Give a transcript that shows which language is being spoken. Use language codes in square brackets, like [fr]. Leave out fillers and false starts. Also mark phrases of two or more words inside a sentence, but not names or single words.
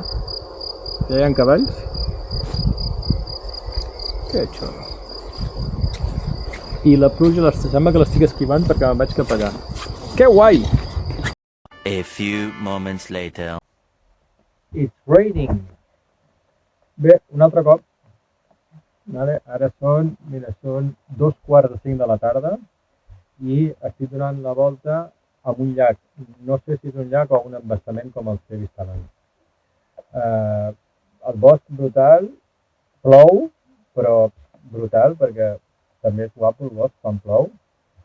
[ca] Ja hi ha cavalls? Que xulo. I la pluja sembla que l'estic esquivant perquè me'n vaig cap allà. Que guai! [en] A few moments later. It's raining. [ca] Bé, un altre cop. Vale, ara són 2:45 de la tarda i estic donant la volta a un llac. No sé si és un llac o un embassament com els que he vist abans. El bosc brutal, plou, però brutal, perquè també és guapo el bosc quan plou.